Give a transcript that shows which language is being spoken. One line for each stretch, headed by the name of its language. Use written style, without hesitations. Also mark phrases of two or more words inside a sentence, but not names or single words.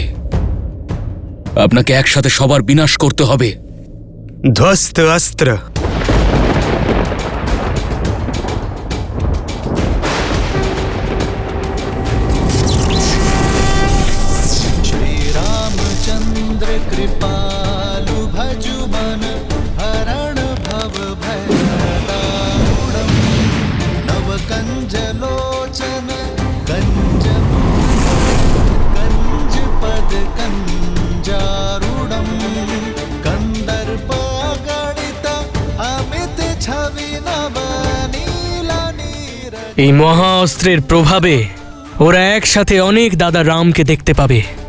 Bangla: আপনাকে একসাথে সবার বিনাশ করতে হবে। ধ্বস্ত অস্ত্র।
Awadhi: श्री रामचंद्र कृपालु भजु मन हरण भव भयदारुणम् नव कंज लोचन कंज कंज पद कंजारुणम् कंदर्प गणित अमित छवि नव नील नीर।
Bangla: এই মহা অস্ত্রের প্রভাবে ওরা একসাথে অনেক দাদা রামকে দেখতে পাবে।